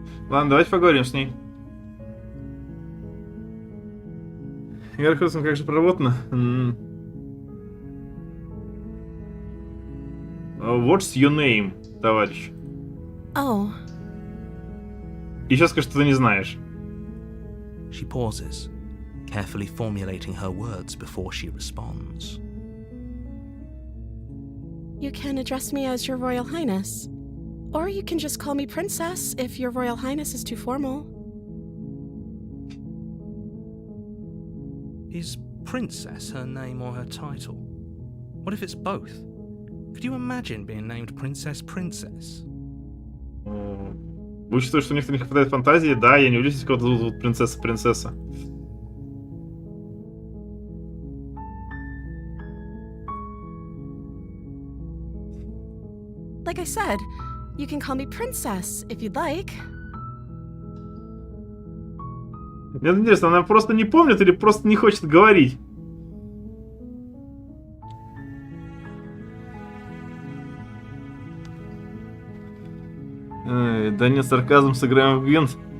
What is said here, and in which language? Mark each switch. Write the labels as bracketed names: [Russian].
[Russian] Ладно, давайте поговорим с ней. Игорь Худсон, как же проработано? [English] What's your name, [Russian] товарищ? [English] Oh. [Russian] И сейчас скажешь, что ты не знаешь. [English] She pauses, carefully formulating her words before she responds. You can address me as Your Royal Highness. Or you can just call me Princess if Your Royal Highness is too formal. Is Princess her name or her title? What if it's both? Could you imagine being named Princess Princess? [Russian] Учитывая, что у некоторых не хватает фантазии, да, я не удивлюсь, если кого-то зовут принцесса. [English] Like I said, you can call me Princess if you'd like. [Russian] Мне интересно, она просто не помнит или просто не хочет говорить? Да нет, сарказм сыграем в гвинт.